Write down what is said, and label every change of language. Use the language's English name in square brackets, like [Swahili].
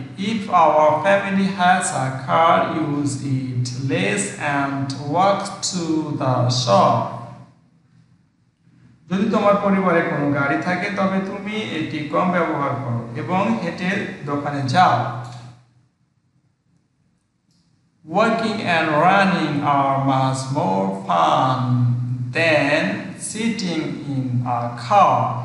[English] If our family has a car, use it less and walk to the shop. [Bangla] যদি তোমার পরিবারে কোনো গাড়ি থাকে তবে তুমি এটি কম ব্যবহার করো এবং হেঁটে দোকানে যাও। [English] Walking and running are much more fun than sitting in a car.